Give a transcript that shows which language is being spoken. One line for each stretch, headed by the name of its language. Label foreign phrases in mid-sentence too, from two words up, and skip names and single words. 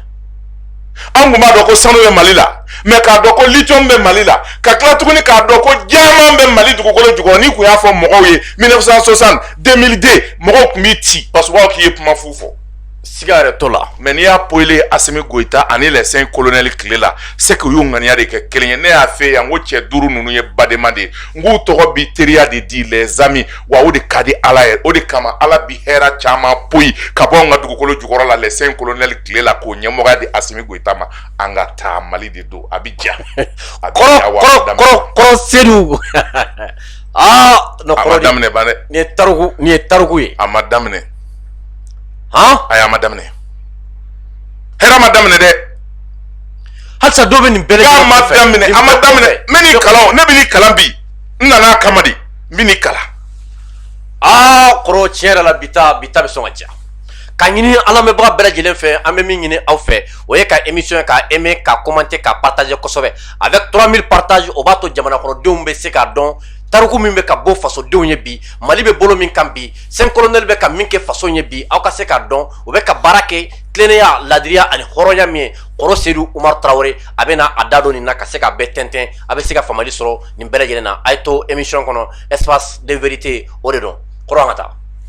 Bambara: an kun b'a dɔn ko sanu bɛ mali la mɛ k'a dɔn ko lithium bɛ mali la ka tila tuguni k'a dɔn ko jɛman bɛ mali dugukolo jukɔrɔ n'i kun y'a fɔ mɔgɔw ye 1960 2002 mɔgɔw kun b'i ci
French: parce que
Bambara: u b'a k'i ye kuma fu fɔ siga yɛrɛ to la mɛ n'i y'a poile Asimi Goïta ani
French: les 5 colonels
Bambara: tile la
French: c'est que
Bambara: u y'u ŋaniya de kɛ kelen ye ne y'a fɛ yan n ko cɛ duuru ninnu ye badenma de ye n k'u tɔgɔ bi teriya de di
French: les amis
Bambara: wa o de ka di ala ye o de kama ala bi hɛrɛ caman poyi ka bɔ an ka dugukolo jukɔrɔ la
French: les 5 colonels
Bambara: tile la k'o ɲɛmɔgɔya di Asimi Goïta ma an ka taa mali de don a bi ja kɔrɔ sedu no a ma daminɛ ban dɛ nin ye tariku ye a ma daminɛ a ma daminɛ hɛrɛ ma daminɛ dɛ halisa dɔw bɛ nin bɛɛ a ma daminɛ n bɛ nin kalan ne bɛ nin kalan bi n nana a kama de n bɛ nin kalan kɔrɔ tiɲɛ yɛrɛ la bi ta bɛ sɔn ka ja ka ɲini an lamɛnbaga bɛɛ lajɛlen fɛ an bɛ min ɲini aw fɛ o ye ka émission ka aimer ka commenter ka partager kosɛbɛ
French: avec 3000 partages
Bambara: o b'a to jamana kɔnɔdenw bɛ se k'a dɔn tariku min bɛ ka bɔ fasodenw ye bi mali bɛ bolo min kan bi 5 colonels bɛ ka min kɛ faso ye bi aw ka se k'a dɔn u bɛ ka baara kɛ tilennenya ladiriya ani hɔrɔnya min ye kɔrɔ sedu Umaru Tarawele a bɛ na a da don nin na ka se ka bɛɛ tɛntɛn a bɛ se ka faamuyali sɔrɔ nin bɛɛ lajɛlen na a ye to émission kɔnɔ
French: espace de vérité
Bambara: o de don kɔrɔ an ka taa